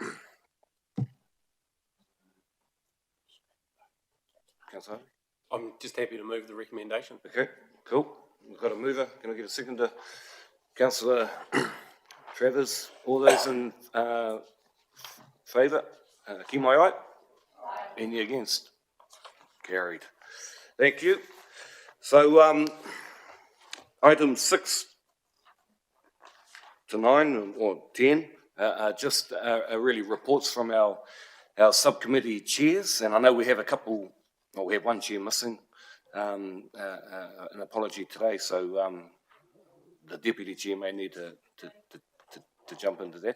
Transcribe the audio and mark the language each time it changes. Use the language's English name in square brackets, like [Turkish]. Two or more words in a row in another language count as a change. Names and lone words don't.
[English] Councillor? I'm just happy to move the recommendation. Okay. Cool. We've got a mover. Can I get a seconder? Councillor Travers. All those in favour? [Māori] Ki mai ai? [English] Any against? Carried. Thank you. So, items 6 to 9 or 10 are just really reports from our our subcommittee chairs, and I know we have a couple, well, we have one chair missing, an apology today, so the deputy chair may need to jump into that.